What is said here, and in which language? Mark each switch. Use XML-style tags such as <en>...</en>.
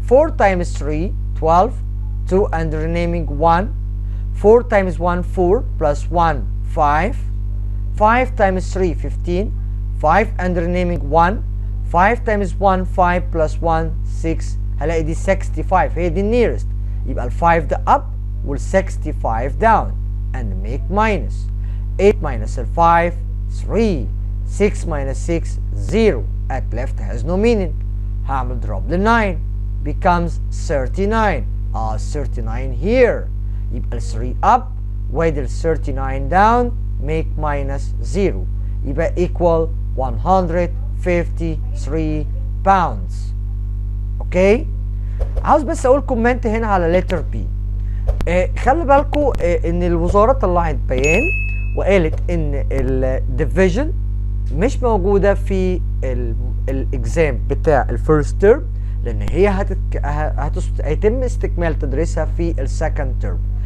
<en>4 times 3 12، 2 and remaining 1. 4 times 1 4 plus 1 5. 5 times 3 15. 5 and remaining 1. 5 times 1 5 plus 1 6.</en> <ar>هلاقي دي 65 هي دي nearest. يبقى ال 5 ده up وال 65</ar> <en>down and make minus. 8 minus ال 5 3. 6 minus 6 0. at left has no meaning.</en> <ar>هعمل drop لل 9</ar> <en>becomes 39. 39 here.</en> <ar>يبقى ال 3 up وادي ال 39 down</ar> <en>make minus 0. يبقى equal 153 pounds.</en> <ar>اوكي؟ عاوز بس اقول كومنت هنا على</ar> <en>letter B.</en> <ar>خلي بالكم ان الوزارة طلعت بيان وقالت ان الديفيجن مش موجودة في الاكزام بتاع الفيرست تيرم لان هي هيتم استكمال تدريسها في السكند تيرم.</ar>